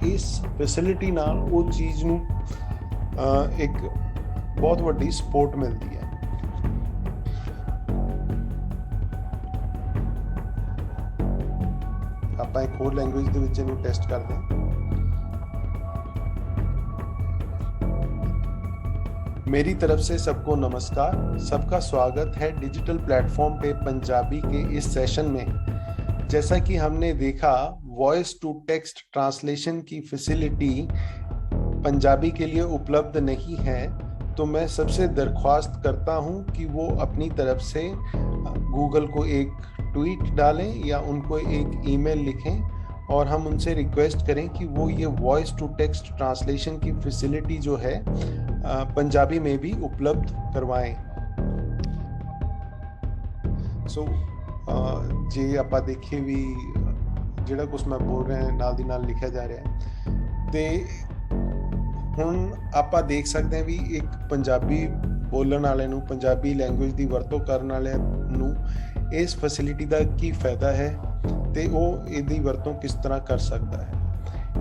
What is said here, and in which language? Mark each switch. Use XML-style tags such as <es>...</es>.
<pa>ਇਸ ਫੈਸਿਲਿਟੀ ਨਾਲ ਉਹ ਚੀਜ਼ ਨੂੰ ਇੱਕ ਬਹੁਤ ਵੱਡੀ ਸਪੋਰਟ ਮਿਲਦੀ ਹੈ। ਆਪਾਂ ਇੱਕ ਹੋਰ ਲੈਂਗੁਏਜ ਦੇ ਵਿੱਚ ਇਹਨੂੰ ਟੈਸਟ ਕਰਦੇ ਹਾਂ।</pa> <hi>मेरी तरफ से सबको नमस्कार, सबका स्वागत है डिजिटल प्लेटफॉर्म पे पंजाबी के इस सेशन में। जैसा कि हमने देखा, वॉइस टू टेक्स्ट ट्रांसलेशन की फैसिलिटी पंजाबी के लिए उपलब्ध नहीं है, तो मैं सबसे दरख्वास्त करता हूं कि वो अपनी तरफ से गूगल को एक ट्वीट डालें या उनको एक ईमेल लिखें और हम उनसे रिक्वेस्ट करें कि वो ये वॉइस टू टेक्स्ट ट्रांसलेशन की फैसिलिटी जो है पंजाबी में भी उपलब्ध करवाएं।</hi> <pa>सो जे आप देखिए भी ਜਿਹੜਾ ਕੁਛ ਮੈਂ ਬੋਲ ਰਿਹਾ ਨਾਲ ਦੀ ਨਾਲ ਲਿਖਿਆ ਜਾ ਰਿਹਾ ਤੇ ਹੁਣ ਆਪਾਂ ਦੇਖ ਸਕਦੇ ਹਾਂ ਵੀ ਇੱਕ ਪੰਜਾਬੀ ਬੋਲਣ ਵਾਲੇ ਨੂੰ, ਪੰਜਾਬੀ ਲੈਂਗੁਏਜ ਦੀ ਵਰਤੋਂ ਕਰਨ ਵਾਲੇ ਨੂੰ ਇਸ ਫੈਸਿਲਿਟੀ ਦਾ ਕੀ ਫਾਇਦਾ ਹੈ ਤੇ ਉਹ ਇਹਦੀ ਵਰਤੋਂ ਕਿਸ ਤਰ੍ਹਾਂ ਕਰ ਸਕਦਾ ਹੈ।</pa>